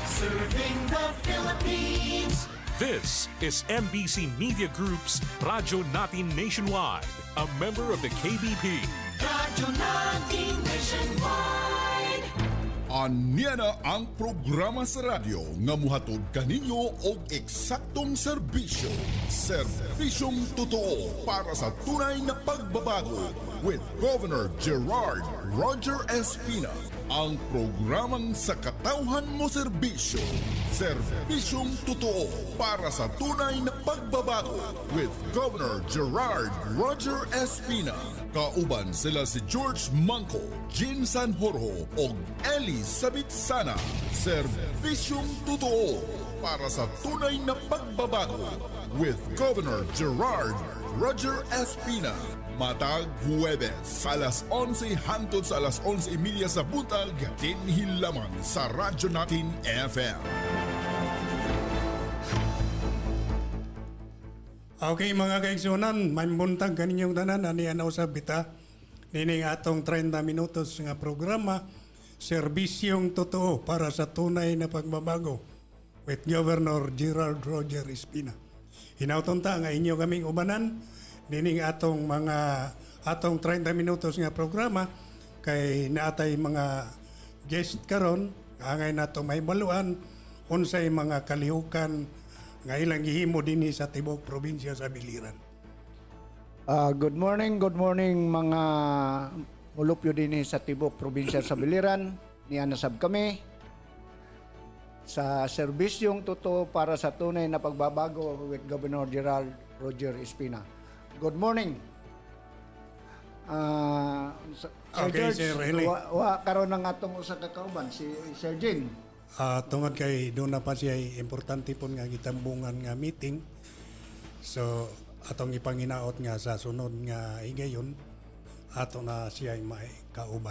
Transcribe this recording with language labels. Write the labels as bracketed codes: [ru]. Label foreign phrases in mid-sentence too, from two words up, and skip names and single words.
[en] Serving the Philippines. This is MBC Media Group's Radyo Natin Nationwide, a member of the KBP. Radyo Natin Nationwide. [ceb] Anya na ang programa sa radyo nga muhatod kaninyo og eksaktong serbisyo. [tl] Serbisyong totoo para sa tunay na pagbabago with Governor Gerard Roger Espina. [ceb] Ang programang sa katawhan mo serbisyo. [tl] Serbisyong totoo para sa tunay na pagbabago with Governor Gerard Roger Espina. [ceb] Kauban sila si George Manco, Jean Sanjorjo o Eli Sabitsana. [tl] Serbisyong totoo para sa tunay na pagbabago with Governor Gerard Roger Espina. [ceb] Matag Huwebes, alas 11 hangtod sa alas 11:30 sa buntag, dinhi lamang sa Radyo Natin FM. Okay mga kaigsunan, may buntag kaninyong tanan, aniyan usab bita. Nining atong 30 minutos nga programa, [tl] Serbisyong Totoo para sa tunay na pagbabago with Governor Gerard Roger Espina. [ceb] Hinauton ta nga inyo kaming ubanan, nining atong 30 minutos nga programa kay naatay mga guest karon angay nato may baluan unsay mga kalihukan nga ilang gihimo dinhi sa tibok probinsya sa Biliran. [en] Good morning [ceb] mga mulupyo dinhi sa tibok probinsya sa Biliran. Niya nasab kami sa [tl] serbisyong totoo para sa tunay na pagbabago [ceb] with Governor Gerald Roger Espina. [en] Good morning. Sir Okay, George, Sir Eli. [ceb] karon ng atong usa ka kauban si Sir Jean. Tungod kay doon na pa siya importante po nga gitambungan nga meeting. So atong ipanginaot nga sa sunod nga higayon ato na siya may kauban.